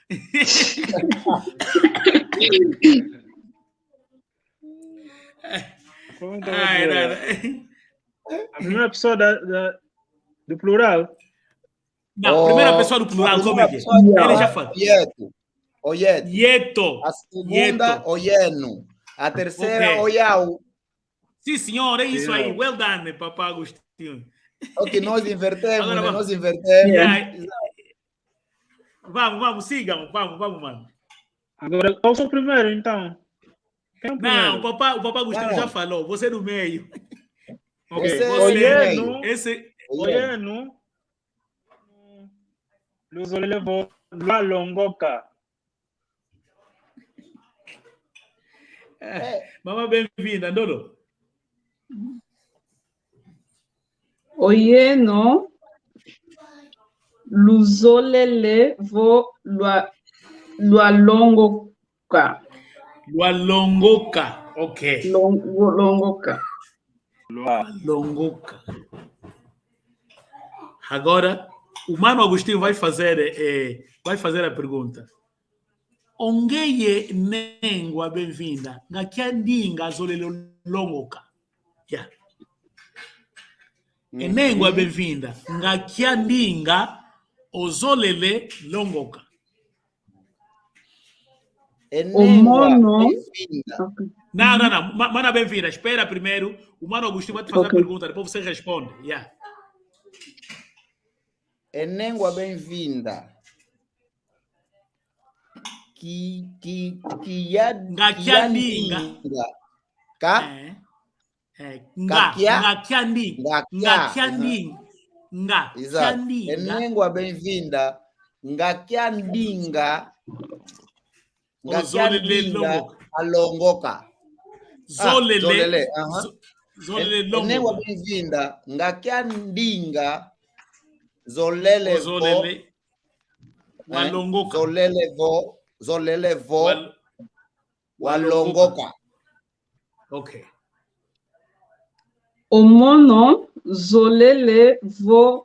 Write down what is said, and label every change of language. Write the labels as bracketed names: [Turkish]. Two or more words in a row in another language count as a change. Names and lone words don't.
[Portuguese] Como que eu vou dizer? A primeira pessoa do plural. Não, primeira pessoa do plural, como é que é? Ele já falou. [Kongo] Oieto. Yeto. [Portuguese] A segunda, oieno. A terceira, Ok. [Kongo] oiau. [Portuguese] Sim, senhor, é isso aí. Yeah. [English] Well done, papá Agostinho. [Portuguese] Ok, nós invertemos, Agora né? vamos. Nós invertemos. Yeah. Vamos, sigam. Vamos, mano. Agora, qual foi o primeiro, então? Quem é o primeiro? Não, o papá Agostinho Não. já falou. Você no meio. Ok. Você [Kongo] Oieno. [Portuguese] Esse. [Kongo] Oieno. Luzole levou Lua longoca. [Portuguese] Mamãe, bem-vinda, Ndolo. [Kongo] Oieno. Luzolele vo longoca. Longoca. Ok. Longoca. Longoca. [Portuguese] Agora, o mano Agostinho vai fazer a pergunta. [Kongo] Ongeye nengwa bem-vinda. Ngakiandinga zolele longoca. Yeah. Enengwa bem-vinda. Ngakiandinga ozolele longoca. Mono. [Portuguese] Não. Mana bem-vinda. Espera primeiro. O mano Agostinho vai te fazer a pergunta. Depois você responde. Yeah. [Kongo] Enengua bem-vinda. Ngakiandinga. [Portuguese] Exato. [Kongo] Enengua bem-vinda. Ngakiandinga a longoca. Zolele. Zolele longoca. Enengua bem-vinda. Ngakiandinga zolele walongoka. Zolele vo walongoka. [Portuguese] Ok. [Kongo] Omono zolele vo.